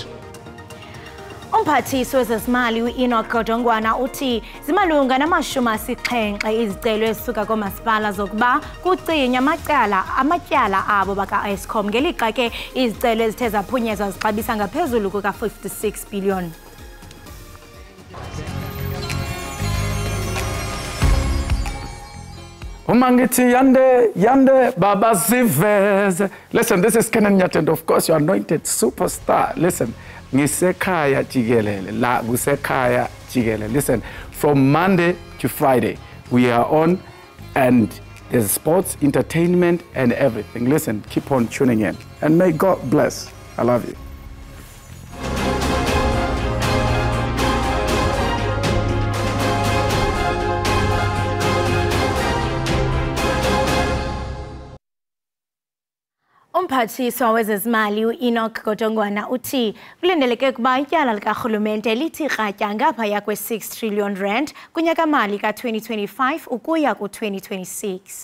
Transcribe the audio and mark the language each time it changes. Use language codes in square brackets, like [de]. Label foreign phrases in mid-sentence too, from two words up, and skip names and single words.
[xh] Umphathiswa wezezimali uEnoch Godongwana uthi zimalunga na-70 izicelo ezisuka koomasipala zokuba kucinywa amatyala abo baka-Eskom ngelixa ke izicelo ezithe zaphunyezwa zixabisa ngaphezulu kuka-56 billion. Umangiti yande baba ziveze. [en] Listen, this is Kenan Nyat, and of course your anointed superstar. Listen, [zu] ngisekhaya Jikelele, la kusekhaya Jikelele. [en] Listen, from Monday to Friday we are on, and there's sports, entertainment, and everything. Listen, keep on tuning in, and may God bless. I love you. [xh] Umphathiswa wezezimali uEnoch Godongwana uthi kulindeleke ukuba ityala likarhulumente lithi kratya ngaphaya kwe-6 trillion rand kunyaka-mali ka-2025 ukuya ku-2026.